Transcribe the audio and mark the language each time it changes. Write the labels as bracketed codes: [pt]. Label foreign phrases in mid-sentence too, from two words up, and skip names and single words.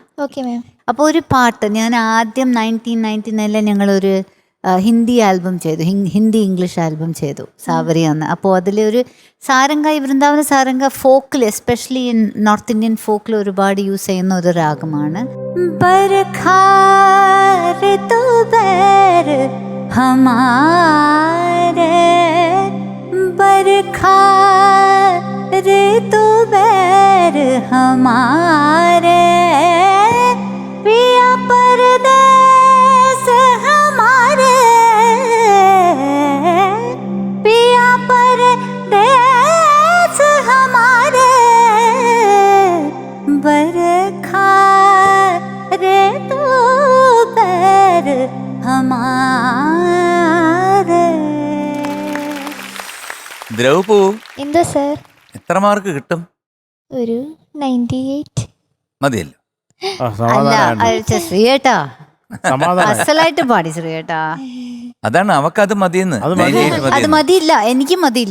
[en] okay ma'am. [ml] അപ്പോൾ ഒരു പാട്ട് ഞാൻ ആദ്യം 1999 ഞങ്ങളൊരു [en] Hindi album [ml] ചെയ്തു, [en] Hindi English album [ml] ചെയ്തു, സാവരി എന്ന്. അപ്പോൾ അതിലൊരു സാരംഗ, ഈ വൃന്ദാവന സാരംഗ ഫോക്കിൽ, [en] especially North Indian [ml] ഫോക്കിൽ ഒരുപാട് യൂസ് ചെയ്യുന്ന ഒരു രാഗമാണ്. [hi] रे तो बैर हमारे, पिया परदेस हमारे, पिया परदेस हमारे, बरखा रे तो बैर हमारे. [ml] ദ്രൗപു, എന്തോ സർ. എത്ര മാർക്ക് കിട്ടും? ഒരു 98 മതിയല്ലോ. ശ്രീയേട്ടാ അസലായിട്ട് പാടി ശ്രീയേട്ടാ. അതാണ് അവക്കത് മതിയെന്ന്. അത് മതിയില്ല, എനിക്ക് മതിയില്ല.